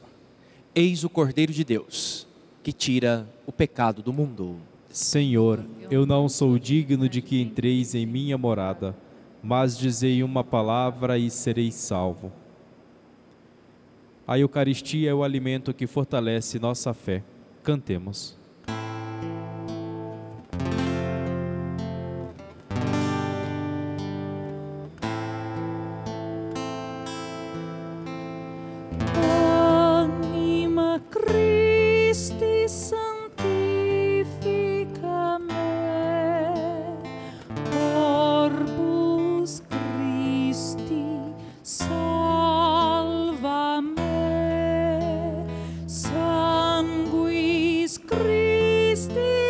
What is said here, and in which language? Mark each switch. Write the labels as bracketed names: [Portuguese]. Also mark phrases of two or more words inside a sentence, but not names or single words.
[Portuguese] Eis o Cordeiro de Deus, que tira o pecado do mundo. Senhor, eu não sou digno de que entreis em minha morada, mas dizei uma palavra e serei salvo. A Eucaristia é o alimento que fortalece nossa fé. Cantemos. [Latin] Anima Christi sanctifica me, Corpus Christi salva me, Sanguis Christi